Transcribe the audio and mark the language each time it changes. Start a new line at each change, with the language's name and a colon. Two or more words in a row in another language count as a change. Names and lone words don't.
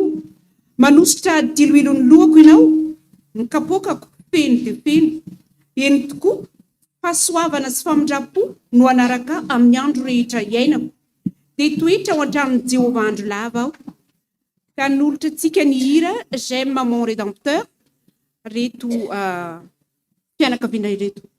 Malagasy: Manositra diloilon'ny lohako ianao, ny kapokako feno dia feno. Eny tokoa, fahasoavana sy famindrapo no anaraka amin'ny andro rehetra iainako. Dia toetra ao an-tranon'i Jehovah andro lava aho. Ka nolotra antsika ny hira J'aime mon rédempteur, reto fianakaviana ireto.